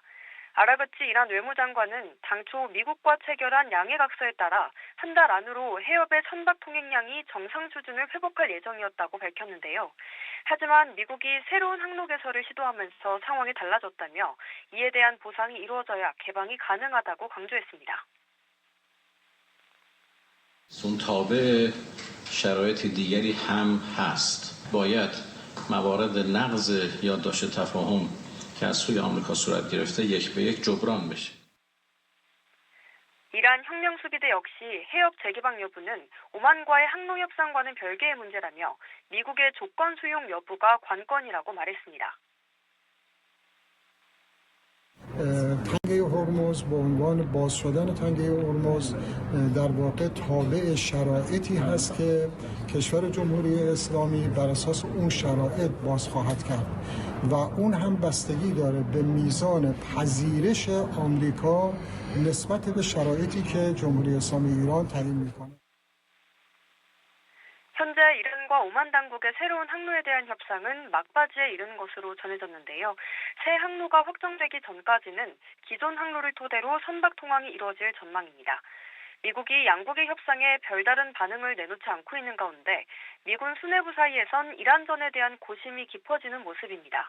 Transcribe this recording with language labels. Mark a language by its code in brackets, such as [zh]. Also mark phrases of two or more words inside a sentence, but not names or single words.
[ko] 아라그치 이란 외무장관은 당초 미국과 체결한 양해각서에 따라 한 달 안으로 해협의 선박 통행량이 정상 수준을 회복할 예정이었다고 밝혔는데요. 하지만 미국이 새로운 항로 개설을 시도하면서 상황이 달라졌다며 이에 대한 보상이 이루어져야 개방이 가능하다고 강조했습니다. [fa] اون تابع شرایط دیگری هم هست. باید موارد نقض یادداشت تفاهم که از سوی آمریکا صورت گرفته یک به یک جبران بشه. [ko] 이란 혁명수비대 역시 해협 재개방 여부는 오만과의 항로 협상과는 별개의 문제라며 미국의 조건 수용 여부가 관건이라고 말했습니다. [fa] تنگه هرمز به عنوان باز شدن تنگه هرمز در واقع تابع شرایطی هست که کشور جمهوری اسلامی بر اساس اون شرایط باز خواهد کرد و اون هم بستگی داره به میزان پذیرش آمریکا نسبت به شرایطی که جمهوری اسلامی ایران تعیین میکنه. [ko] 현재 이란과 오만 당국의 새로운 항로에 대한 협상은 막바지에 이른 것으로 전해졌는데요. 새 항로가 확정되기 전까지는 기존 항로를 토대로 선박 통항이 이루어질 전망입니다. 미국이 양국의 협상에 별다른 반응을 내놓지 않고 있는 가운데 미군 수뇌부 사이에선 이란전에 대한 고심이 깊어지는 모습입니다.